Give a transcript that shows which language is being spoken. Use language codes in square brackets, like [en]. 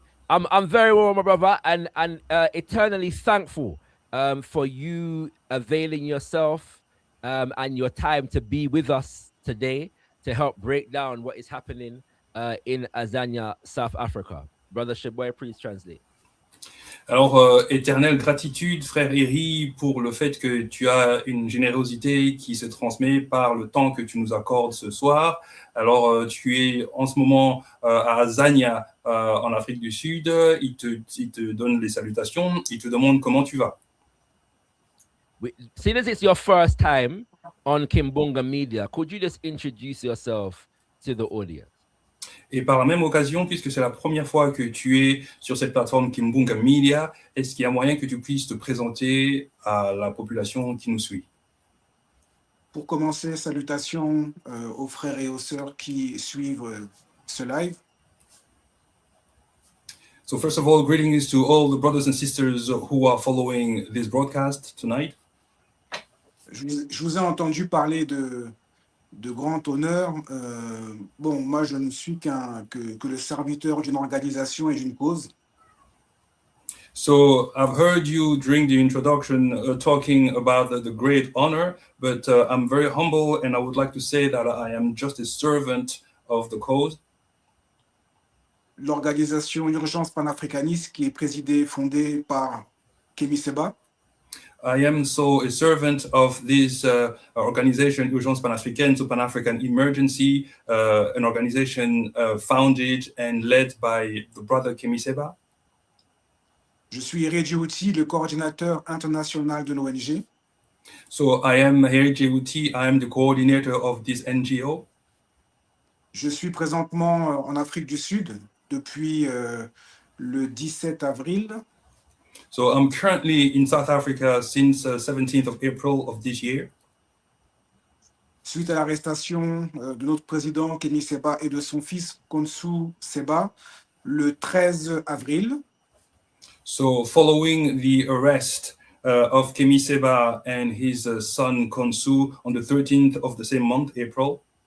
[en] I'm very well, my brother, and eternally thankful for you availing yourself and your time to be with us today to help break down what is happening in Azania, South Africa. Brother Sheboy, please translate. [fr] Alors, éternelle gratitude, frère Hery, pour le fait que tu as une générosité qui se transmet par le temps que tu nous accordes ce soir. Alors, tu es en ce moment à Azania, en Afrique du Sud. Il te donne les salutations. Il te demande comment tu vas. [en] Seeing as it's your first time on Kimbunga Media, could you just introduce yourself to the audience? [fr] Et par la même occasion, puisque c'est la première fois que tu es sur cette plateforme Kimbunga Media, est-ce qu'il y a moyen que tu puisses te présenter à la population qui nous suit? Pour commencer, salutations aux frères et aux sœurs qui suivent ce live. [en] So first of all, greetings to all the brothers and sisters who are following this broadcast tonight. [fr] Je vous ai entendu parler de grand honneur. Bon, moi, je ne suis que le serviteur d'une organisation et d'une cause. [en] So I've heard you during the introduction talking about the great honor, but I'm very humble and I would like to say that I am just a servant of the cause. [fr] L'organisation Urgences Panafricanistes qui est présidée et fondée par Kemi Seba. [en] I am so a servant of this organization, Urgences Panafricanistes, so Pan-African Emergency, an organization founded and led by the brother Kemi Seba. [fr] Je suis Hery Djehuty, le coordinateur international de l'ONG. [en] So I am Hery Djehuty, I am the coordinator of this NGO. [fr] Je suis présentement en Afrique du Sud depuis le 17 avril. [en] So I'm currently in South Africa since 17th of April of this year. [fr] Suite à l'arrestation de notre président Kemi Seba et de son fils Khonsou Seba le 13 avril. [en] So following the arrest of Kemi Seba and his son Khonsou on the 13th of the same month, April.